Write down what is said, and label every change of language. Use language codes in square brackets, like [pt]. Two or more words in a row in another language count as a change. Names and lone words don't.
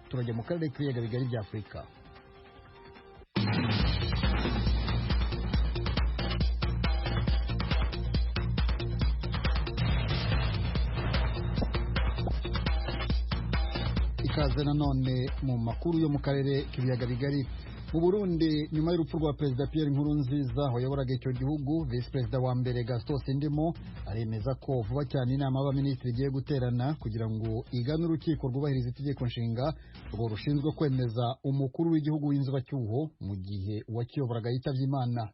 [rw] Turajya mu karere k'ibiyaga bigari bya Afurika. Ikaze nanone mu makuru yo mu karere k'ibiyaga bigari. Mu Burundi, nyuma y'urupfu rwa Perezida Pierre Nkurunziza wayoboraga icyo gihugu, Vice Perezida wa mbere Gaston Sindimo aremeza ko vuba cyane inama y'abaminisitiri igiye guterana kugira ngo igane urukiko rwubahiriza itegeko nshinga rwo rushinzwe kwemeza umukuru w'igihugu w'inzibacyuho mu gihe uwakiyoboraga yitavye Imana.